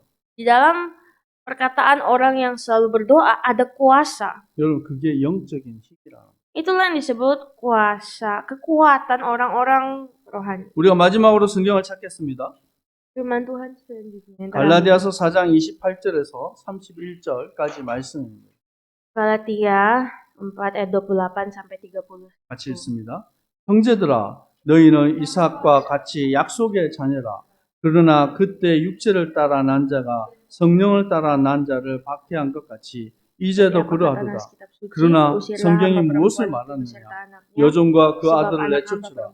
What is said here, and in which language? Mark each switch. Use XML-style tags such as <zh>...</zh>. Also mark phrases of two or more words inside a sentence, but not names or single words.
<id>Di dalam perkataan orang yang selalu berdoa ada kuasa.</id> <ko>여러분, 그게 영적인 힘이라는 거예요.</ko> <id>Itulah yang disebut kuasa, kekuatan orang-orang rohani.</id> <ko>우리가 마지막으로 성경을 찾겠습니다.</ko> <id>Firman Tuhan selanjutnya. yang terakhir.</id> <ko>갈라디아서 4장 28절에서 31절까지 말씀입니다.</ko> <id>Galatia 4 ayat 28 sampai 30.</id> <ko>같이 읽습니다. 형제들아, 너희는 이삭과 같이 약속의 자녀라. 그러나 그때 육체를 따라 난 자가 성령을 따라 난 자를 박해한 것 같이 이제도 그러하도다. 그러나 성경이 무엇을 말하느냐? 여종과 그 아들을 내쫓으라.</ko>